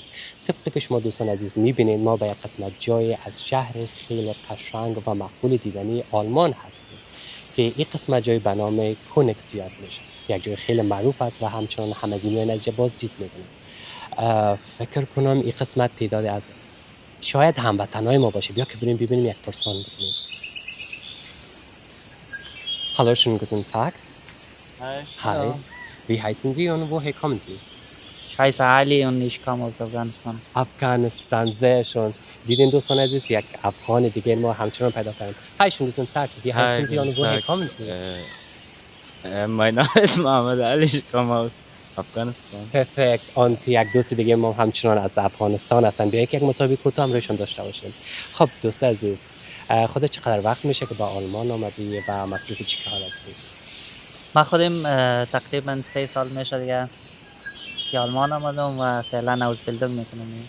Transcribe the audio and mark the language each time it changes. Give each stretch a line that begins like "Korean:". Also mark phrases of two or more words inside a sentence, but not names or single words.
Persian: طبق که شما دوستان عزیز میبینید ما به یک قسمت جای از شهر خیلی قشنگ و مقبول دیدنی آلمان هستیم که این قسمت جای به نام کونگزیاد میشه. یک جای خیلی معروف است و همچنان همگی میان از بازدید میکنن. فکر کنم این قسمت تعداد از شاید هموطنای ما باشه. بیا که بریم ببینیم یک پرسان بکنیم.
German: Hallo, schönen guten Tag. Hi. Hi. Hallo. Wie heißen Sie und woher kommen Sie? Ich heiße Ali und ich komme aus Afghanistan. Afghanistan, sehr schön.
Persian: دیدین دوستان عزیز یک افغان دیگه ما همچنان پیدا کردیم.
German: Hi, schönen guten Tag. Wie Hi, heißen Sie guten und woher Tag. kommen Sie? Mein Name ist Mohammed Ali, ich komme aus Afghanistan. Perfekt.
Persian: Und یک دوست دیگه ما همچنان از افغانستان هستن. بیا یک مصاحبه کوتاه همراهشون داشته باشیم. خب دوست عزیز، خودت چقدر وقت میشه که به آلمان آمدی و مصروف چی کار هستی؟ ما خودم تقریبا 3 سال میشه دیگه که آلمان آمدم و فعلا ausbildung میکنم